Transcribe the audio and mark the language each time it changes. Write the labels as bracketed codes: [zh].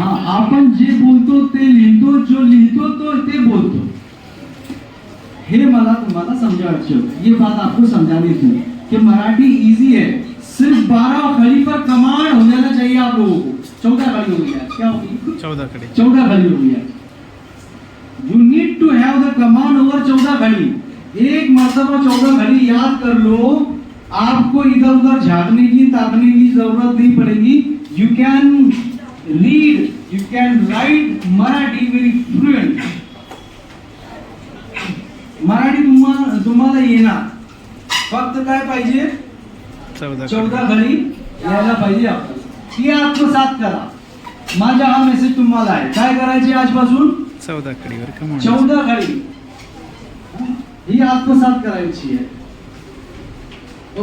[mr] हाँ, आपण जे बोलतो ते लिहितो, जो लिहितो तो ते बोलतो. हे मला तुम्हाला [hi] समझाना चाहिए. ये बात आपको समझानी थी कि मराठी इजी है, सिर्फ 12 खड़ी पर कमांड हो जाना चाहिए आप लोगों को। 14 खड़ी हो गया, क्या होगी? 14 कडे 14 खड़ी हो गया। [en] You need to have the command over 14 खड़ी। [hi] एक मर्तबा 14 खड़ी याद कर लो, आपको इधर उधर झांकने की ताकने की जरूरत नहीं पड़ेगी। [en] You can read, you can write Marathi very fluent. [mr] Marathi तुम्हाला येणार, फक्त काय पाहिजे? 14 खडी यायला पाहिजे आपल्याला। ती आत्मसात करा। माझा हा मेसेज तुम्हाला आहे, काय करायचे आजपासून? 14 कडीवर कमांड 14 खडी ही आत्मसात करायची आहे।